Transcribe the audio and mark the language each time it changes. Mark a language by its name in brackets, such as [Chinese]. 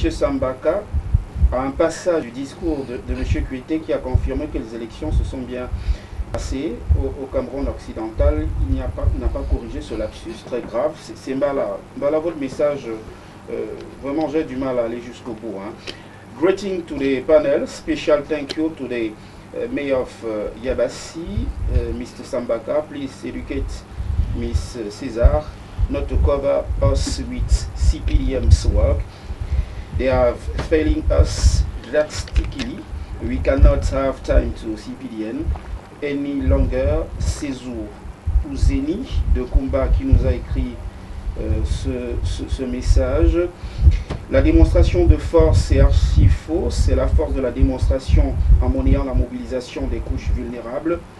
[French] Sambaka à un passage du discours de M. Kuité qui a confirmé que les élections se sont bien passées au Cameroun occidental? Il n'a pas corrigé ce lapsus très grave. C'est Mbala. Mbala, votre message, vraiment j'ai du mal à aller jusqu'au bout. Hein. [English] Greeting to the panel, special thank you to the Mayor of Yabassi, Mr. Sambaka. Please educate Ms. Cesar not to cover us with CPDM's work. They are failing us drastically. We cannot have time to CPDN any longer. [French] Césou Ouzeni de Kumba qui nous a écrit ce message. La démonstration de force est archi faux. C'est la force de la démonstration en monnayant la mobilisation des couches vulnérables.